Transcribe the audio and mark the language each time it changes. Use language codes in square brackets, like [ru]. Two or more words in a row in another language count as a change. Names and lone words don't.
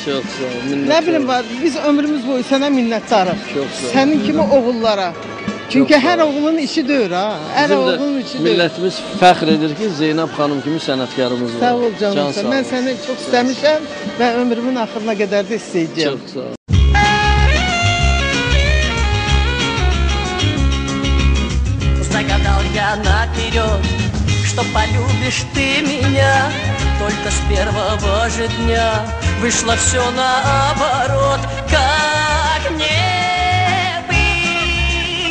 [az] Nə bilim, biz ömrümüz boyu sənə minnətdarıq. Sənin kimi oğullara. Çünki hər oğlun işi deyir, ha. Hər oğlun işi deyir. Millətimiz fəxr edir ki, Zeynəb xanım kimi sənətkarımız var. Sağ ol canım, mən səni çox istəmişəm və ömrümün axırına qədər də istəyəcəyim. Çox sağ ol. [ru] Загадал я наперед, что полюбишь ты меня. Только с первого же дня вышло все наоборот. Как мне быть?